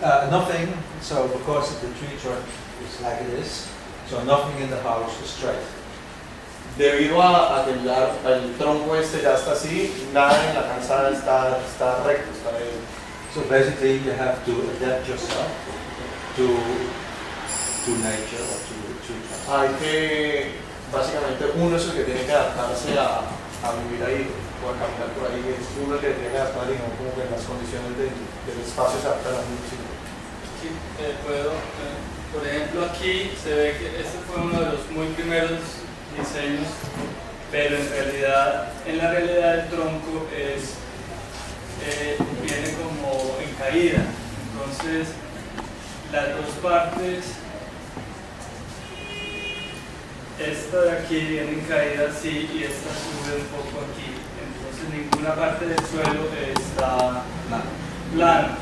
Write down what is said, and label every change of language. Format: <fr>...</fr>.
<en>Nothing, so because the tree trunk is like it is, so nothing in the house is straight.</en> <es>Debido a que el tronco este ya está así, nada en la casa está recto, está bien.</es> <en>So basically you have to adapt yourself to nature or to the tree trunk.</en> <es>Hay que, básicamente uno es el que tiene que adaptarse a vivir ahí o a caminar por ahí, es uno el que tiene que adaptar y no como que en las condiciones del espacio se adapta a la música. Puedo, por ejemplo, aquí se ve que este fue uno de los muy primeros diseños, pero en la realidad el tronco es viene como en caída, entonces las dos partes, esta de aquí viene en caída así y esta sube un poco aquí, entonces ninguna parte del suelo está plana.</es>